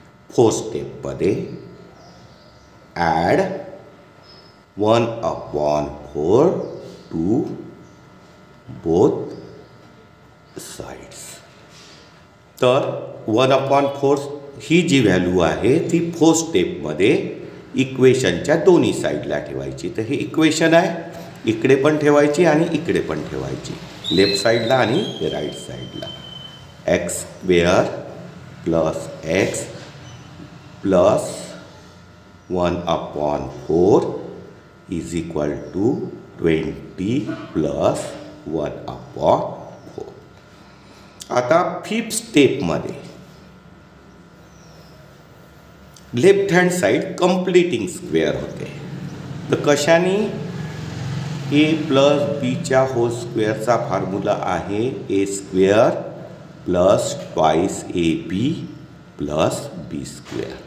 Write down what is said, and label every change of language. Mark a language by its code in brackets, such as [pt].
[mr] Fourth स्टेपमध्ये [en] Add 1/4 to both sides. [mr] तर 1/4 ही जी value आहे ती फोर्थ स्टेपमध्ये इक्वेशनच्या दोन्ही साईडला ठेवायची. तर हे इक्वेशन आहे, इकडे पण ठेवायची आणि इकडे पण ठेवायची, लेफ्ट साईडला आणि राईट साईडला. [en] x² plus x plus 1/4 is equal to 20 plus 1/4. [mr] आता फिफ्थ स्टेपमध्ये left hand side completing square होते. तर कशाने? a प्लस बीच्या होल स्क्वेअरचा फॉर्म्युला आहे [en] a² plus twice ab plus b².